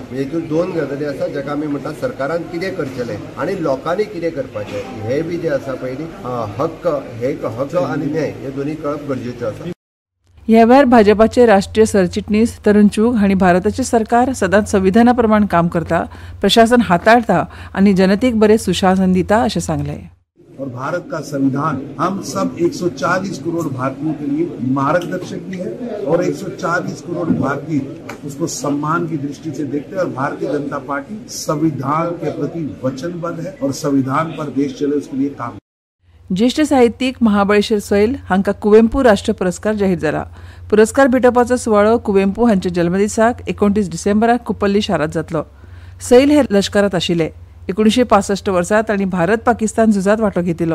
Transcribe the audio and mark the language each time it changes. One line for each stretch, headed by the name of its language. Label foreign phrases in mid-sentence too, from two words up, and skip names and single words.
Konkani: म्हणजे हितून दोन गजाली आसा जेका आमी म्हणटा सरकारान कितें करचेलें आनी लोकांनी कितें करपाचें हे बी जे आसा पयलीं हक्क हे हक्क आनी न्याय हे दोनी कळप गरजेचें आसा. ह्या वेळार भाजपाचे राष्ट्रीय सरचिटणीस तरुण चूग हांणी भारताचे सरकार सदांच संविधाना प्रमाण काम करता, प्रशासन हाताळता आनी जनतेक बरे सुशासन दिता अशें सांगलें.
Hindi: और भारत का संविधान हम सब 140 करोड़ भारतीयों के लिए मार्गदर्शक भी है और 140 करोड़ भारतीय उसको सम्मान की दृष्टि से देखते हैं. और भारतीय जनता पार्टी संविधान के प्रति वचनबद्ध है और संविधान पर देश चले उसके लिए काम.
Konkani: ज्येष्ठ साहित्यीक महाबळेश्वर सैल हांकां कुवेंपू राष्ट्रीय पुरस्कार जाहीर जाला. पुरस्कार भेटोवपाचो सुवाळो कुवेंपू हांच्या जल्मदिसाक 29 डिसेंबराक कुप्पल्ली शारांत जातलो. सैल हे लश्करांत आशिल्ले. 1965 वर्सा तांणी भारत पाकिस्तान झुजांत वांटो घेतिल्लो.